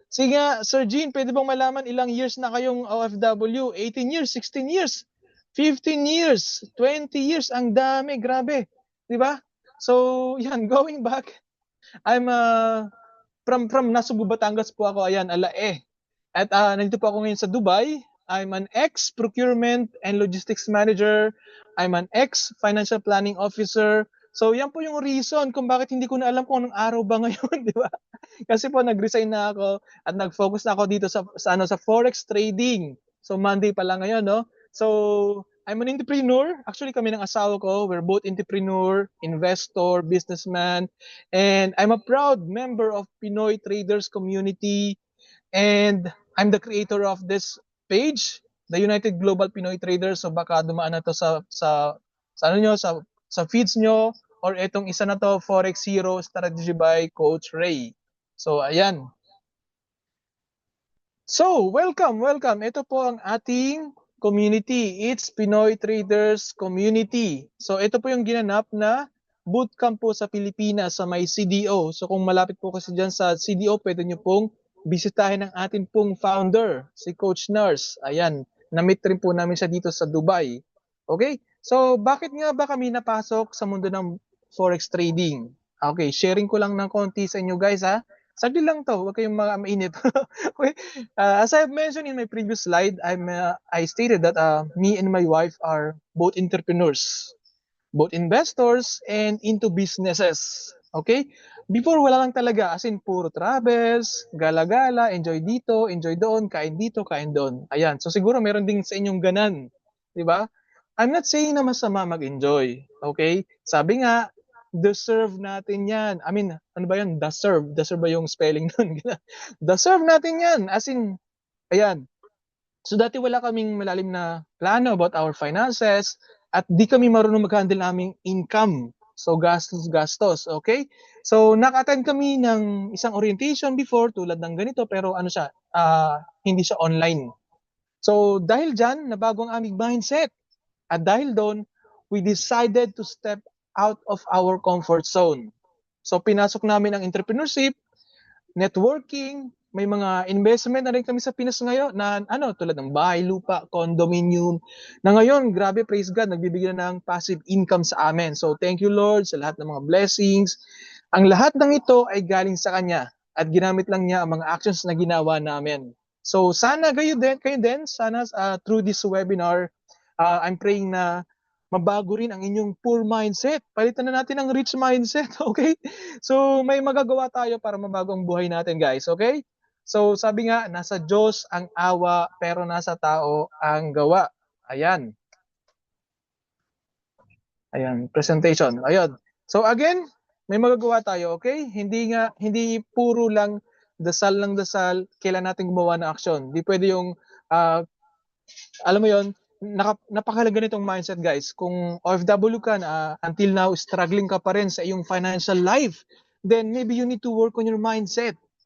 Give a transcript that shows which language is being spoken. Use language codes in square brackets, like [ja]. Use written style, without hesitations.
[tl] Sige nga, Sir Gene, pwede bang malaman ilang years na kayong OFW? [en] 18 years, 16 years, 15 years, 20 years, ang dami, grabe. Di ba? So, yan, going back, I'm from Nasugbu, Batangas [tl] po ako, ayan, [en] Alae. [tl] At nandito po ako ngayon sa Dubai. [en] I'm an ex-procurement and logistics manager. I'm an ex-financial planning officer. [tl] So, yan po yung reason kung bakit hindi ko na alam kung anong araw ba ngayon, di ba? Kasi po nag-resign na ako at nag-focus na ako dito sa forex trading. [en] So Monday [tl] pa lang ngayon, no? [en] So I'm an entrepreneur. Actually [tl] kami ng asawa ko, [en] we're both entrepreneur, investor, businessman, and I'm a proud member of Pinoy Traders Community, and I'm the creator of this page, the United Global Pinoy Traders. [tl] So baka dumaan na to sa ano nyo, sa feeds nyo, or etong isa na to, Forex Hero Strategy by Coach Ray. So, ayan. So, welcome. Ito po ang ating community. [en] It's Pinoy Traders Community. [tl] So, ito po yung ginanap na bootcamp po sa Pilipinas sa may CDO. So, kung malapit po kasi dyan sa CDO, pwede nyo pong bisitahin ang ating pong founder, si Coach Nars. Ayan, na-meet rin po namin siya dito sa Dubai. Okay? So, bakit nga ba kami napasok sa mundo ng forex trading? Okay, sharing ko lang ng konti sa inyo guys ha. Saglit lang to, huwag kayong mainit. Okay. [en] As I've mentioned in my previous slide, I stated that me and my wife are both entrepreneurs, both investors, and into businesses. [tl] Okay? Before, wala lang talaga. As in, puro travels, gala-gala, enjoy dito, enjoy doon, kain dito, kain doon. Ayan. So, siguro meron din sa inyong ganan. Di ba? [en] I'm not saying [tl] na masama mag-enjoy. Okay? Sabi nga, deserve natin yan. I mean, ano ba yan? Deserve. Deserve ba yung spelling nun? Deserve natin yan. As in, ayan. So dati wala kaming malalim na plano [en] about our finances [tl] at di kami marunong mag-handle naming income. So gastos, okay? So naka-attend kami ng isang orientation before tulad ng ganito pero ano siya, hindi siya online. So dahil dyan, nabago ang aming mindset. [en] At dahil doon, we decided to step out of our comfort zone. [tl] So pinasok namin ang entrepreneurship, networking, may mga investment na rin kami sa Pinas ngayon na tulad ng bahay, lupa, condominium, na ngayon, grabe, praise God, nagbibigay na ng passive income sa amin. [en] So thank you Lord [tl] sa lahat ng mga blessings. Ang lahat ng ito ay galing sa Kanya at ginamit lang niya ang mga actions na ginawa namin. [en] So [tl] sana kayo din sana [en] through this webinar, I'm praying na [tl] mabago rin ang inyong poor mindset. Palitan na natin ang rich mindset, okay? So, may magagawa tayo para mabago ang buhay natin, guys, okay? So, sabi nga, nasa Diyos ang awa, pero nasa tao ang gawa. Ayan. Ayan, presentation. Ayun. So, again, may magagawa tayo, okay? Hindi puro lang dasal ng dasal, kailan natin gumawa ng aksyon. Hindi pwede yung ah, alam mo yon, napakahalaga nitong mindset, guys. Kung OFW ka na until now struggling ka pa rin sa iyong [en] financial life, then maybe you need to work on your mindset.